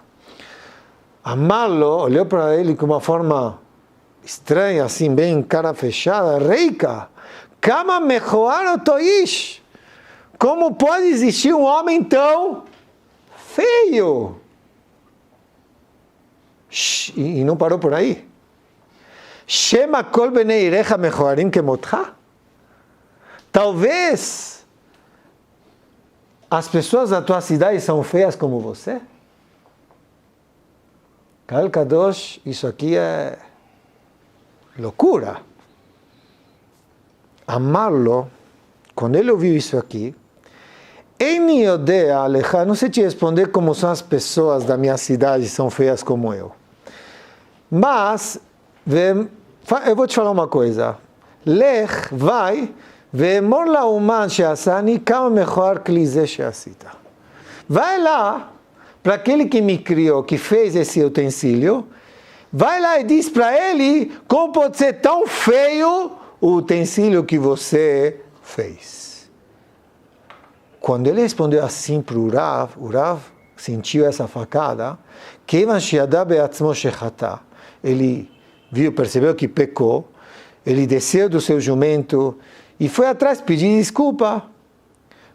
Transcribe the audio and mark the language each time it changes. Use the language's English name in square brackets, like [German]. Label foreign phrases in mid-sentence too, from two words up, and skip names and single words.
[Portuguese] Amá-lo, olhou para ele com uma forma estranha, assim, bem cara fechada, [Hebrew] ריקה, כמה מכוער אותו איש. [Portuguese] Como pode existir um homem tão feio? E não parou por aí. [Hebrew] שמא כל בני עירך מכוערים כמותך. [Portuguese] Talvez as pessoas da tua cidade são feias como você. Kal Kadosh, isso aqui é loucura. Amá-lo, quando ele ouviu isso aqui, não sei te responder como são as pessoas da minha cidade, são feias como eu. Mas, eu vou te falar uma coisa. Lech, vai, [Hebrew] ואמור לאומן שעשאני כמה מכוער כלי זה שעשית. [Portuguese] Vai lá, para aquele que me criou, que fez esse utensílio, vai lá e diz para ele como pode ser tão feio o utensílio que você fez. Quando ele respondeu assim para o Rav sentiu essa facada, ele percebeu que pecou, ele desceu do seu jumento e foi atrás pedir desculpa.